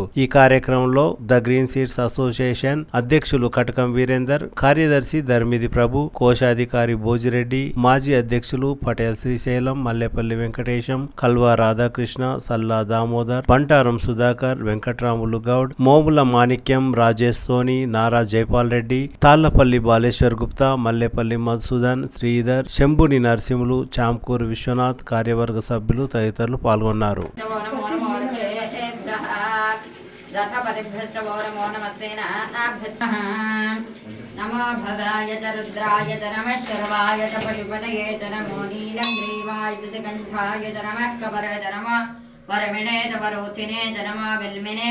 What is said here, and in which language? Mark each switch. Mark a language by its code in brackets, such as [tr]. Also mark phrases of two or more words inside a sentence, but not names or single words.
[te] ఈ కార్యక్రమంలో ద గ్రీన్ సీడ్స్ అసోసియేషన్ అధ్యక్షులు కటకం వీరేందర్, కార్యదర్శి ధర్మిది ప్రభు, కోశాధికారి భోజిరెడ్డి, మాజీ అధ్యక్షులు పటేల్ శ్రీశైలం, మల్లెపల్లి వెంకటేశం, కల్వా రాధాకృష్ణ, సల్లా దామోదర్, బంటారం సుధాకర్, వెంకట్రాములు గౌడ్, మోముల మాణిక్యం, రాజేష్ సోని, నారా జైపాల్ రెడ్డి, తాళ్లపల్లి బాలేశ్వర్ గుప్తా, మల్లెపల్లి మధుసూదన్, శ్రీధర్, శంభుని నరసింహులు, చాంకూరు విశ్వనాథ్, కార్యవర్గ సభ్యులు తదితరులు పాల్గొన్నారు. [sa] नमो भवाय च रुद्राय च नमः शर्वाय च पशुपतये च नमो नीलग्रीवाय च कंठाय च नमः कवराय च नमः वरमिणे च वरोथिने च नमः बिल्मिने